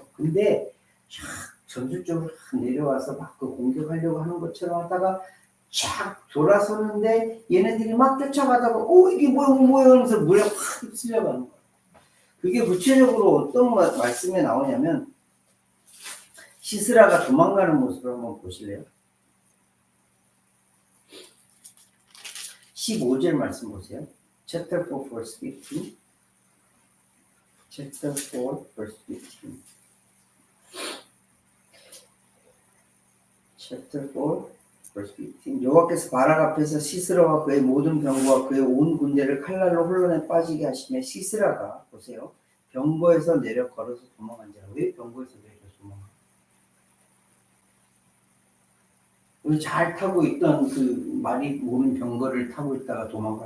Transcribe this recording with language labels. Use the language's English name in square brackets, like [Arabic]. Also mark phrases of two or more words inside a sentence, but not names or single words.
[Korean] 근데 전술적으로 내려와서 막 그 공격하려고 하는 것처럼 하다가 쫙 돌아서는데 얘네들이 막 쫓아가다가 이게 뭐야 하면서 물에 확 휩쓸려가는 거예요. 그게 구체적으로 어떤 말씀에 나오냐면 시스라가 도망가는 모습을 한번 보실래요? 15절 말씀 보세요. [English] Chapter 4 verse 15. Chapter 4 verse 15. Chapter 4 verse 15. [Korean] 여호와께서 바락 앞에서 시스라와 그의 모든 병거와 그의 온 군대를 칼날로 혼란에 빠지게 하시며 시스라가 보세요. 병거에서 내려 걸어서 도망한 자라. 왜 병거에서 내려 도망한? 우리 잘 타고 있던 그 말이 모는 병거를 타고 있다가 도망가요.